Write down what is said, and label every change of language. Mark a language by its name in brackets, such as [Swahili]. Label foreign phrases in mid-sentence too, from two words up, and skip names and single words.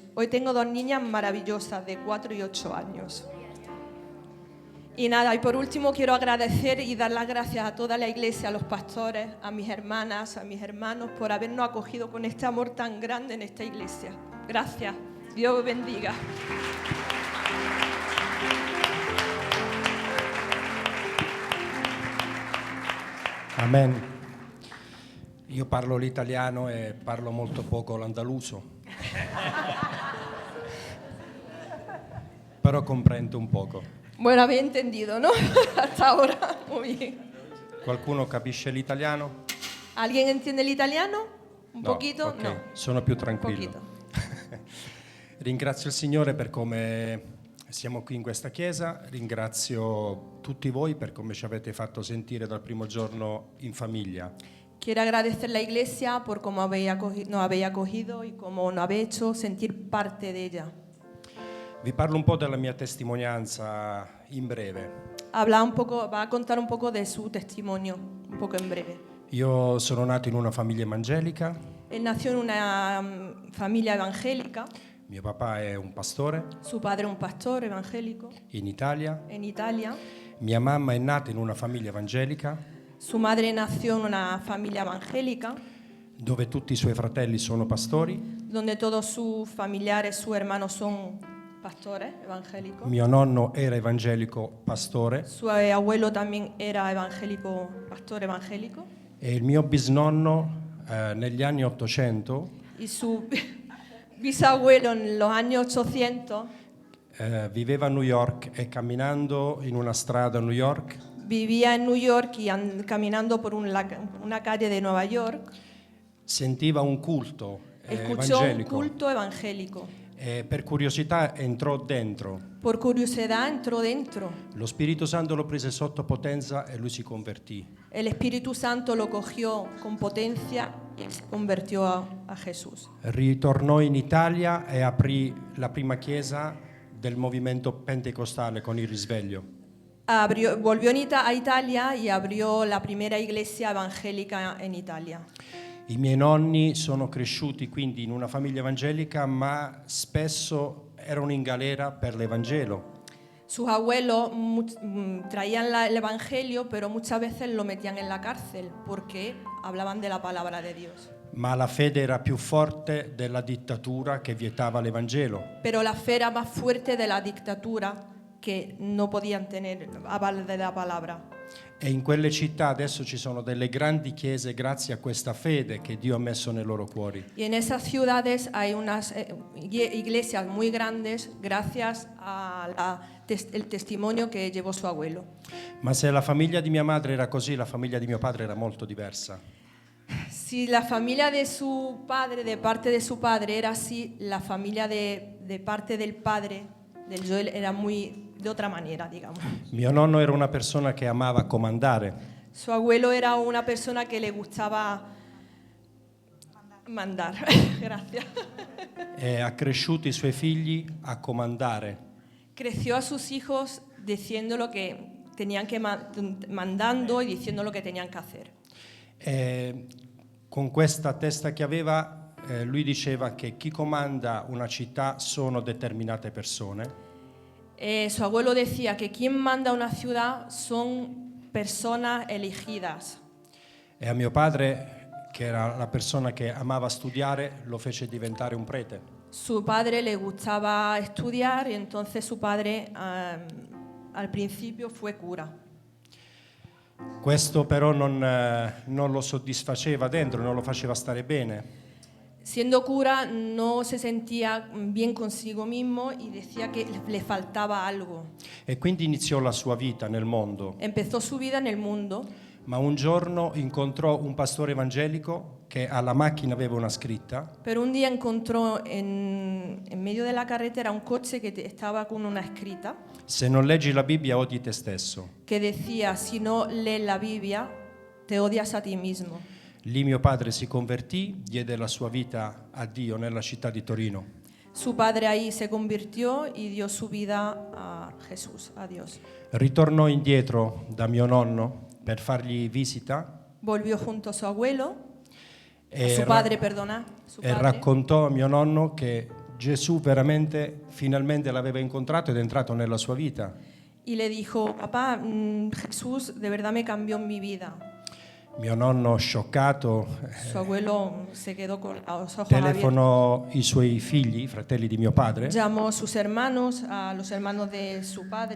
[Spanish] Hoy tengo 2 niñas maravillosas de 4 y 8 años. Y nada, y por último quiero agradecer y dar las gracias a toda la iglesia, a los pastores, a mis hermanas, a mis hermanos, por habernos acogido con este amor tan grande en esta iglesia. Gracias. Dios os bendiga. Amen. [Italian] Io parlo l'italiano e parlo molto poco l'andaluso. [Spanish] Però comprendo un poco. Bueno, habéis entendido, ¿no? Hasta ahora. Muy bien. Qualcuno capisce l'italiano? ¿Alguien entiende el italiano? ¿Un No, poquito? ok, No. [Italian] sono più [Spanish] Un [Italian] tranquillo. [Spanish] poquito. [Italian] Ringrazio il Signore per come siamo qui in questa chiesa, ringrazio tutti voi per come ci avete fatto sentire dal primo giorno in famiglia. [Spanish] Quiero agradecer a la iglesia por cómo nos habéis acogido y cómo nos habéis hecho sentir parte de ella. [Italian] Vi parlo un po' della mia testimonianza in breve. [Spanish] Va a contar un poco de su testimonio, un poco en breve. [Italian] Io sono nato in una famiglia evangelica, [Spanish] Él nació en una familia evangélica, [Italian] mio papà è un pastore [Spanish] su padre un pastor evangélico [Italian] in Italia, [Spanish] en Italia, [Italian] mia mamma è nata in una famiglia evangelica [Spanish] su madre nació en una familia evangélica, [Italian] dove tutti i suoi fratelli sono pastori, [Spanish] donde todos sus familiares, sus hermanos son pastores evangélicos. [Italian] mio nonno era evangelico pastore [Spanish] Su abuelo también era evangélico, pastor evangélico. [Italian] e il mio bisnonno negli anni 800 [Spanish] Y su bisabuelo en los años 800 [Italian] viveva a New York e camminando in una strada a New York [Spanish] vivía en New York y caminando por una calle de Nueva York [Italian] sentiva un culto [Spanish] escuchó un [Italian] evangelico [Spanish] culto evangélico. [Italian] e per curiosità entrò dentro. [Spanish] Por curiosidad entró dentro. [Italian] Lo Spirito Santo lo prese sotto potenza e lui si convertì. [Spanish] El Espíritu Santo lo cogió con potencia y se convirtió a Jesús. [Italian] Ritornò in Italia e aprì la prima chiesa del movimento pentecostale con il risveglio. [Spanish] Volvió a Italia y abrió la primera iglesia evangélica en Italia. [Italian] I miei nonni sono cresciuti quindi in una famiglia evangelica, ma spesso erano in galera per l'Evangelo. [Spanish] Sus abuelos traían el evangelio, pero muchas veces lo metían en la cárcel porque hablaban de la palabra de Dios. [Italian] Ma la fede era più forte della dittatura che vietava l'Evangelo. [Spanish] Pero la fe era más fuerte de la dictadura que no podían tener aval de la palabra. [Italian] E in quelle città adesso ci sono delle grandi chiese grazie a questa fede che Dio ha messo nei loro cuori. [Spanish] Y en esas ciudades hay unas iglesias muy grandes gracias al testimonio que llevó su abuelo. [Italian] Ma se la famiglia di mia madre era così, la famiglia di mio padre era molto diversa. [Spanish] Si la familia de su padre, de parte de su padre, era así, la familia de parte del padre, del Joel, era muy de otra manera, digamos. [Italian] Mio nonno era una persona che amava comandare. [Spanish] Su abuelo era una persona que le gustaba mandar. Gracias. [Italian] E ha cresciuto i suoi figli a comandare. [Spanish] Creció a sus hijos diciendo lo que tenían que mandando y diciendo lo que tenían que hacer. [Italian] E con questa testa che aveva, lui diceva che chi comanda una città sono determinate persone. [Spanish] Su abuelo decía que quien manda una ciudad son personas elegidas. [Italian] E a mio padre, che era la persona che amava studiare, lo fece diventare un prete. [Spanish] Su padre le gustaba estudiar y entonces su padre al principio fue cura. [Italian] Questo però non lo soddisfaceva dentro, non lo faceva stare bene. [Spanish] Siendo cura no se sentía bien consigo mismo y decía que le faltaba algo. [Italian] E quindi iniziò la sua vita nel mondo, [Spanish] Empezó su vida en el mundo, [Italian] ma un giorno incontrò un pastore evangelico che alla macchina aveva una scritta [Spanish] pero un día encontró en medio de la carretera un coche que estaba con una escrita [Italian] se non leggi la Bibbia odi te stesso. [Spanish] que decía, si no lees la Biblia, te odias a ti mismo. [Italian] Lì mio padre si convertì, diede la sua vita a Dio nella città di Torino. [Spanish] Su padre ahí se convirtió y dio su vida a Jesús, a Dios. [Italian] Ritornò indietro da mio nonno per fargli visita [Spanish] Volvió junto a su abuelo, a [Italian] e, [Spanish] su padre, perdona, su [Italian] e [Spanish] padre, [Italian] raccontò a mio nonno che Gesù veramente finalmente l'aveva incontrato ed è entrato nella sua vita. [Spanish] y le dijo, papá, Jesús de verdad me cambió mi vida. [Italian] Mio nonno, scioccato, [Spanish] Su abuelo se quedó con los ojos abiertos. [Italian] telefonò i suoi figli, i fratelli di mio padre, [Spanish] Llamó a sus hermanos, a los hermanos de su padre,